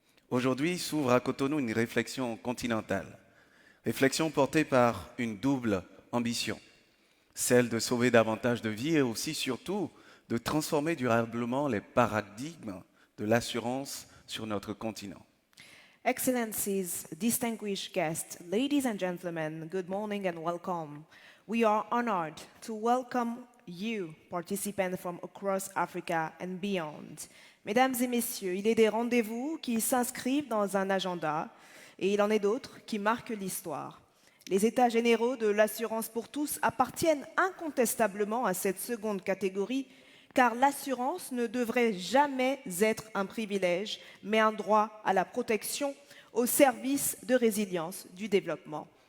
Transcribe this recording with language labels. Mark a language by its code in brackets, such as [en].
[fr] Aujourd'hui s'ouvre à Cotonou une réflexion continentale, réflexion portée par une double ambition, celle de sauver davantage de vies et aussi surtout de transformer durablement les paradigmes de l'assurance sur notre continent. [en] Excellencies, distinguished guests, ladies and gentlemen, good morning and welcome. We are honored to welcome you, participants from across Africa and beyond. [fr] Mesdames et messieurs, il est des rendez-vous qui s'inscrivent dans un agenda et il en est d'autres qui marquent l'histoire. Les États généraux de l'assurance pour tous appartiennent incontestablement à cette seconde catégorie car l'assurance ne devrait jamais être un privilège, mais un droit à la protection au service de résilience du développement.